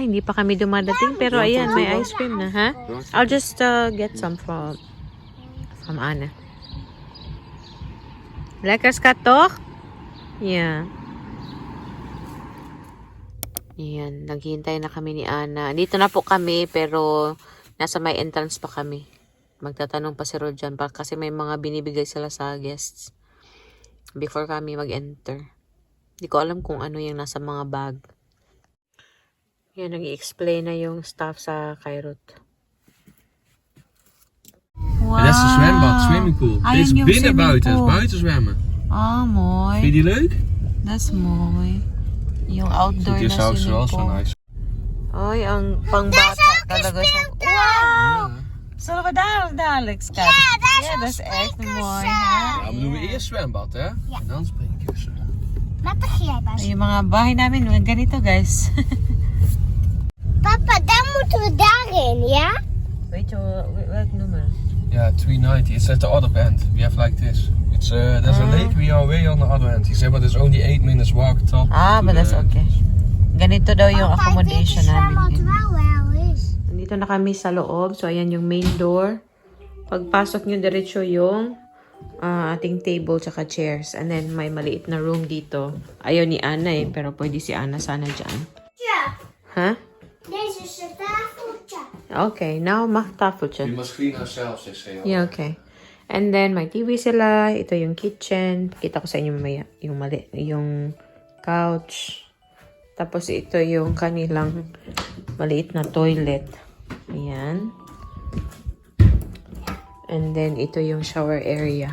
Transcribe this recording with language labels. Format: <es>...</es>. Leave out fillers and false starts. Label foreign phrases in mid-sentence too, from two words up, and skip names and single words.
<tl>Hindi pa kami dumadating. Pero ayan, may ice cream na, ha?</tl> <en>I'll just get some from Anna.</en> <nl>Lekker, skat, toch? Yeah.</nl> <tl>Yan, naghihintay na kami ni Ana. Dito na po kami, pero nasa may entrance pa kami. Magtatanong pa si Rodjan pa kasi may mga binibigay sila sa guests before kami mag-enter. Hindi ko alam kung ano yung nasa mga bag. Yan, nag-i-explain na yung staff sa Kairot. Wow!</tl> <nl>Dat is de zwembad, swimmingpool. Ah, Dit is</nl> <tl>yun yung</tl> <nl>binnen buiten, swimmingpool. het is buiten zwemmen. Ah, mooi. Vind je die leuk?</nl> <en>That's mooi.</en> <tl>Yung outdoor</tl> <en>This</en> <tl>na</tl> <en>house is swimming also pool. nice.</en> <tl>Ay, ang pangbata talaga siya. Wow!</tl> <nl>Zullen we daar dadelijk staan? Ja, dat is echt mooi. Ja, Hè? we doen we eerst zwembad, hè? En dan springkussen. Wat begrijp je?</nl> <tl>Yung mga bahay namin, ganito guys.</tl> <nl>Papa, dan moeten we daarin, ja? Weet je welk nummer?</nl> <en>Yeah, 390. It's at the other end. We have like this. It's there's a lake. We are way on the other end. He said, but it's only 8 minutes walk top. Ah, to but that's the okay.</en> <tl>Ganito daw yung accommodation namin.</tl> <nl>wel is.</nl> <tl>Nandito na kami sa loob. So, ayan yung main door. Pagpasok nyo, diretso yung ating table tsaka chairs.</tl> <en>And then,</en> <tl>may maliit na room dito. Ayaw ni Ana eh, pero pwede si Ana sana dyan.</tl> <nl>Ja, Ha? deze is het tafeltje.</nl> <tl>Okay, now mag tafeltje.</tl> <en>We must clean ourselves, they say. Yeah, okay. And then,</en> <tl>may TV sila. Ito yung kitchen. Kita ko sa inyo mamaya. Yung couch. Tapos, ito yung kanilang maliit na toilet. Ayan.</tl> <en>And then,</en> <tl>ito yung shower area.</tl>